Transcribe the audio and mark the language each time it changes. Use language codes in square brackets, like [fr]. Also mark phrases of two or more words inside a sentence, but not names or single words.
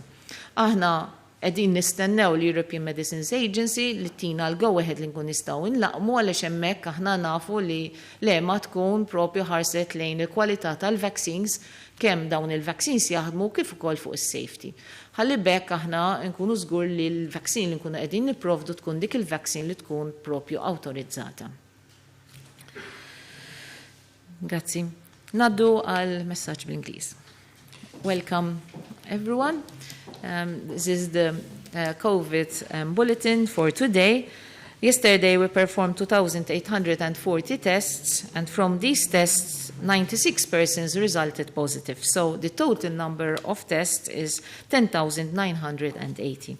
[mt] Aħna qegħdin nistennew l-European Medicines Agency li tina l-go-ahead li nkun nistgħu nlaqmu għaliex hemmhekk aħna nafu li l-EMA tkun propju ħarset lejn il-kwalità tal-vaccines kemm dawn il-vaccines jaħdmu kif ukoll fuq is-safety. Ħalli bekk aħna nkunu żgur li l-vaccine li nkunu qegħdin nipprovdu tkun dik il-vaccine li tkun propju awtorizzata. Grazzi. Naddu għal messaġġ bl-Ingliż. [en] Welcome everyone. This is the COVID bulletin for today. Yesterday we performed 2,840 tests, and from these tests, 96 persons resulted positive. So the total number of tests is 10,980.